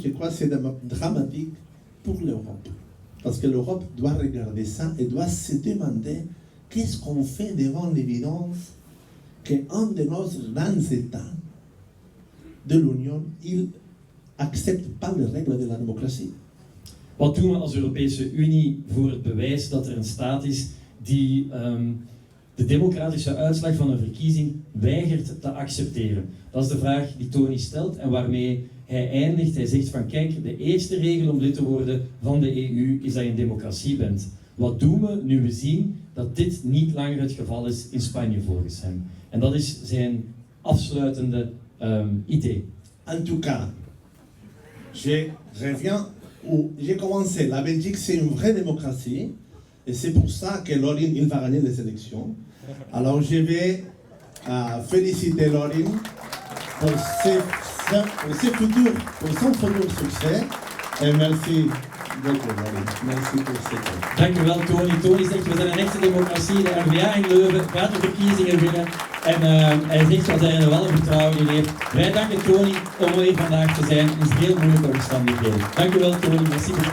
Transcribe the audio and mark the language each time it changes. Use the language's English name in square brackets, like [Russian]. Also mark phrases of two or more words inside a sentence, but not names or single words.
[French] Je crois que c'est dramatique pour l'Europe. Parce que l'Europe doit regarder ça et doit se demander qu'est-ce qu'on fait devant l'évidence qu'un de nos grands États de l'Union, il n'accepte pas les règles de la démocratie. [Dutch] Wat doen we als Europese Unie voor het bewijs dat er een staat is die de democratische uitslag van een verkiezing weigert te accepteren? Dat is de vraag die Tony stelt en waarmee hij eindigt. Hij zegt van kijk, de eerste regel om lid te worden van de EU is dat je een democratie bent. Wat doen we nu we zien dat dit niet langer het geval is in Spanje volgens hem? En dat is zijn afsluitende idee. [French] En tout cas, je reviens où j'ai commencé. La Belgique, c'est une vraie démocratie. Et c'est pour ça que Lorin, il va gagner les élections. Alors je vais féliciter Lorin pour son futur succès. Et merci beaucoup, Lorin. Merci pour cette. [Dutch] Dank u wel, Tony. Tony zegt, we zijn een echte democratie. De N-VA in Leuven gaat de verkiezingen winnen. En hij zegt dat hij er wel een vertrouwen in heeft. Wij danken Tony om hier vandaag te zijn in heel moeilijke omstandigheden. Dank u wel, Tony. [French] Merci.